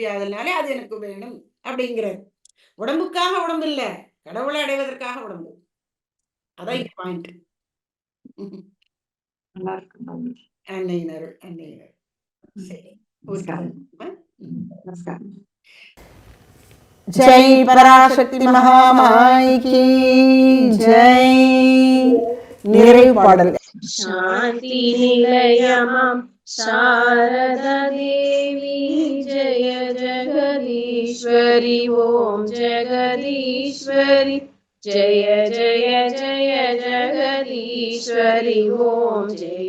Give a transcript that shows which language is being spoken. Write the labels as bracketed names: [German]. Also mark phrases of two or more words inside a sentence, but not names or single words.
[Tamil] அதனாலே அது எனக்கு வேணும் அப்படிங்கிறார். உடம்புக்காக உடம்பு இல்ல, கடவுளை அடைவதற்காக உடம்பு. அதான் இங்க பாயிண்ட். நல்லா இருக்கு. அன்னையினர் அன்னையினர். சரி, நமஸ்காரம். [Hindi] जय पराशक्ति महामाई की जय. [Tamil] நிறைவு பாடல். சாந்தி நிலையமாம் சாரதா தேவி ஜெய ஜெகதீஸ்வரி ஓம் ஜெகதீஸ்வரி ஜெய ஜெய ஜெய ஜெகதீஸ்வரி ஓம் ஜெய.